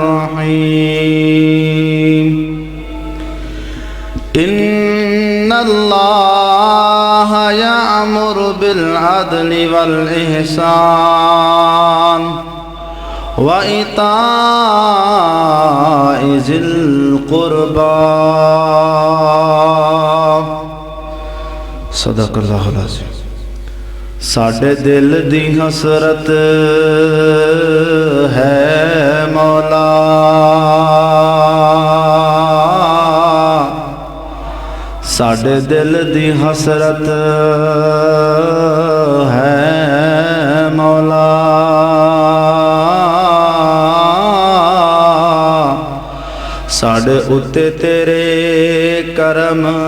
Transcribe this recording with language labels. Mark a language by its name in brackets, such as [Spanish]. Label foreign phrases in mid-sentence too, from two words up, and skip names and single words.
[Arabic] الرحيم إن الله يأمر بالعدل والإحسان وإيتاء ذي القربى صدق اللہ العظیم۔ [Punjabi] ساڈے دل دی حسرت ہے مولا، ساڈے دل دی حسرت ہے مولا، ساڈے اتے تیرے کرم